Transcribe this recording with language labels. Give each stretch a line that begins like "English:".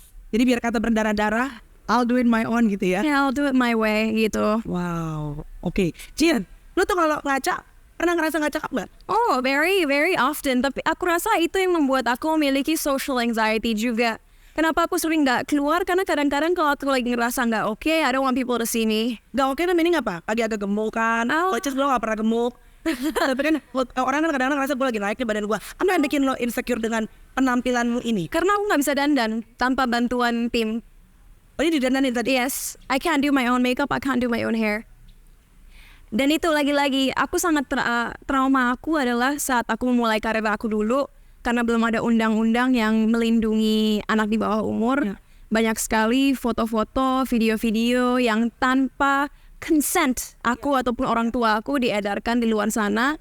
Indonesian: Jadi biar kata berdarah-darah,
English: I'll do it my own
Indonesian: gitu ya.
English: Yeah, I'll do it my way gitu.
Indonesian: Wow, oke. Cien, lu tuh kalau ngaca, pernah ngerasa nggak cakep nggak?
English: Oh, very, very often.
Indonesian: Tapi aku rasa itu yang membuat aku memiliki social anxiety juga. Kenapa aku sering nggak keluar? Karena kadang-kadang kalau aku lagi ngerasa nggak oke,
English: I don't want people to see me.
Indonesian: Nggak oke tuh meaning apa? Lagi agak gemuk kan? Oh. Which is lo nggak pernah gemuk. Tapi kan orang kan kadang-kadang ngerasa gue lagi naik nih badan gue. Apa yang bikin lo insecure dengan penampilanmu ini? Karena aku nggak bisa dandan tanpa bantuan tim. Oh ini didandanin tadi?
English: Yes, I can't do my own makeup, I can't do my own hair.
Indonesian: Dan itu lagi-lagi, aku sangat trauma aku adalah saat aku memulai karir aku dulu, karena belum ada undang-undang yang melindungi anak di bawah umur. Ya. Banyak sekali foto-foto, video-video yang tanpa consent aku ataupun orang tua aku diedarkan di luar sana,